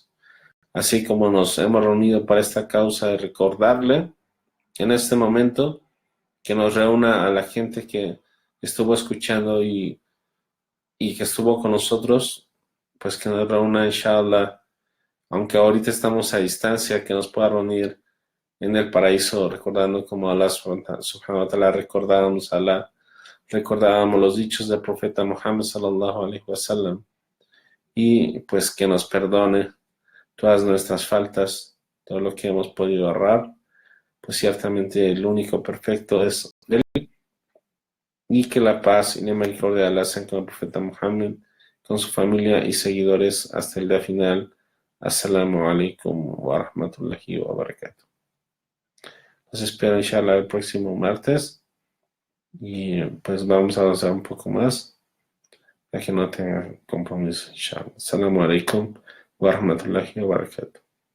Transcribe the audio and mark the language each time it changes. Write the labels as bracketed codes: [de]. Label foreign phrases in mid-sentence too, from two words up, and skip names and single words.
[es] Así como nos hemos reunido para esta causa de recordarle en este momento, que nos reúna a la gente que estuvo escuchando y que estuvo con nosotros, pues que nos reúna, inshallah, aunque ahorita estamos a distancia, que nos pueda reunir en el paraíso, recordando como Allah [ar] سبحانه وتعالى, [es] recordábamos a Allah, recordábamos los dichos del profeta Muhammad [ar] صلى الله عليه وسلم, [es] y pues que nos perdone todas nuestras faltas, todo lo que hemos podido errar, pues ciertamente el único perfecto es Él, y que la paz y la misericordia de Allah sean con el profeta Muhammad, con su familia y seguidores hasta el día final. [ar] السلام عليكم ورحمة الله وبركاته. [es] Los espero inshallah el próximo martes y pues vamos a avanzar un poco más para que no tenga compromiso inshallah. [ar] السلام عليكم ورحمة الله وبركاته.